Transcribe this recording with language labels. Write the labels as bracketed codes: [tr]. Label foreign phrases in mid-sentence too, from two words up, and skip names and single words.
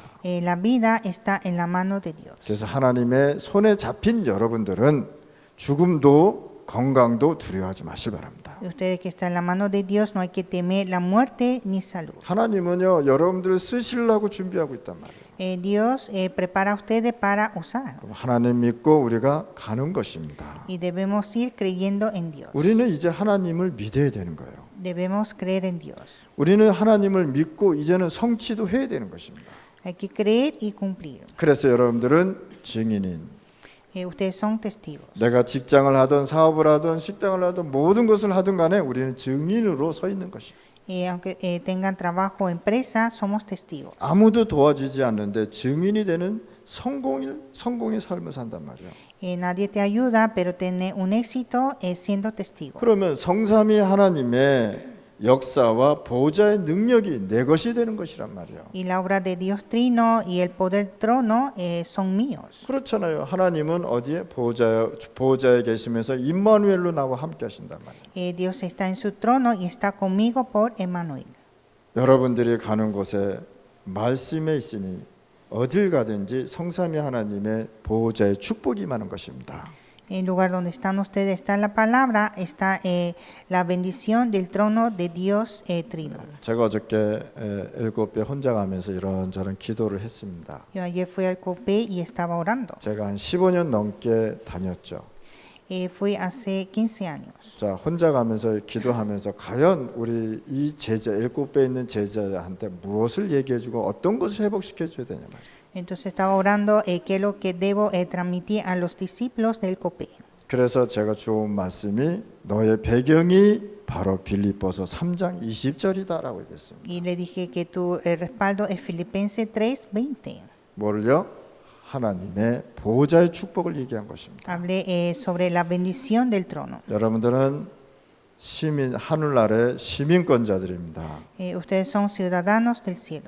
[es] La vida está en la mano de Dios. [ko] 그래서 하나님의 손에 잡힌 여러분들은 죽음도 건강도 두려워하지 마시기 바랍니다. [es] Ustedes que están en la mano de Dios, no hay que temer la muerte ni salud. [ko] 하나님은요, 여러분들을 쓰시려고 준비하고 있단 말이에요. [es] Dios prepara a ustedes para usar. [ko] 그럼 하나님 믿고 우리가 가는 것입니다. [es] Y debemos ir creyendo en Dios. [ko] 우리는 이제 하나님을 믿어야 되는 거예요. [es] Debemos creer en Dios. [ko] 우리는 하나님을 믿고 이제는 성취도 해야 되는 것입니다. [es] Hay que creer y cumplir. [ko] 그래서 여러분들은 증인인, [es] Ustedes son testigos. [ko] 내가 직장을 하든 사업을 하든 식당을 하든 모든 것을 하든 간에 우리는 증인으로 서 있는 것입니다. [es] Aunque tengan trabajo o empresa, somos testigos. [ko] 아무도 도와주지 않는데 증인이 되는 성공의 삶을 산단 말이에요. [es] Nadie te ayuda, pero tiene un éxito siendo testigo. [ko] 그러면 성삼위 하나님의 역사와 보호자의 능력이 내 것이 되는 것이란 말이에요. [es] Y la obra de Dios Trino y el poder del trono son míos. [ko] 그렇잖아요. 하나님은 어디에 보호자에 계시면서 임마누엘로 나와 함께 하신단 말이에요. [es] Dios está en su trono y está conmigo por Emmanuel. [ko] 여러분들이 가는 곳에 말씀에 있으니 어딜 가든지 성삼위 하나님의 보호자의 축복이 많은 것입니다. [es] El lugar donde están ustedes está la palabra, está la bendición del trono de Dios Trino. [ko] 제가 어저께 일곱배 혼자 가면서 이런저런 기도를 했습니다. [es] Yo ayer fui al Copé y estaba orando. [ko] 제가 한 15년 넘게 다녔죠. [es] Fui hace 15 años. [ko] 자, 혼자 가면서 기도하면서 과연 우리 이 제자, 일곱배에 있는 제자한테 무엇을 얘기해주고 어떤 것을 회복시켜줘야 되냐 말이에요. [es] Entonces estaba orando qué es lo que debo transmitir a los discípulos del Copé. [ko] 그래서 제가 주온 말씀이 너의 배경이 바로 빌립보서 3장 20절이다라고 얘기했습니다. [es] Y le dije que tu respaldo es Filipenses 3:20. [ko] 뭐를요? 하나님의 보호자의 축복을 얘기한 것입니다. [es] Hablé sobre la bendición del trono. [ko] 여러분들은 시민, 하늘나라의 시민권자들입니다. [es] Ustedes son ciudadanos del cielo